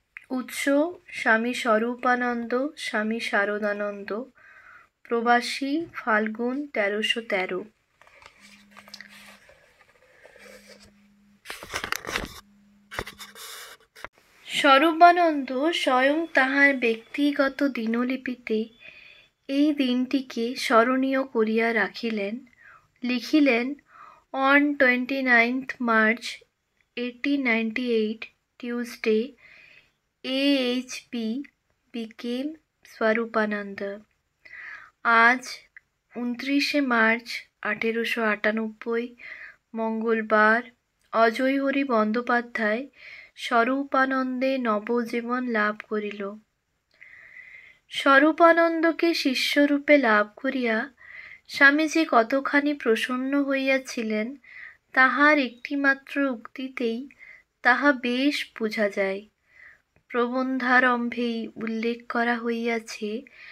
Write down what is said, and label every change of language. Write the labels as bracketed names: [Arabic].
[Bangla] উৎস: স্বামী স্বরূপানন্দ, স্বামী শারদানন্দ, প্রবাসী, ফাল্গুন ১৩১৩। স্বরূপানন্দ স্বয়ং তাহার ব্যক্তিগত দিনলিপিতে এই দিনটিকে স্মরণীয় করিয়া রাখিলেন। লিখিলেন, [English] On 29th March 1898, Tuesday, AHP became Swarupananda. [Bangla] আজ 29শে মার্চ 1898 মঙ্গলবার অজয় হরি বন্দ্যোপাধ্যায় স্বরূপানন্দে নবজীবন লাভ করিল। স্বরূপানন্দকে শিষ্যরূপে লাভ করিয়া স্বামীজি কতখানি প্রসন্ন হইয়াছিলেন তাহার একটিমাত্র উক্তিতেই তাহা বেশ বোঝা যায়। প্রবন্ধারম্ভেই উল্লেখ করা হইয়াছে,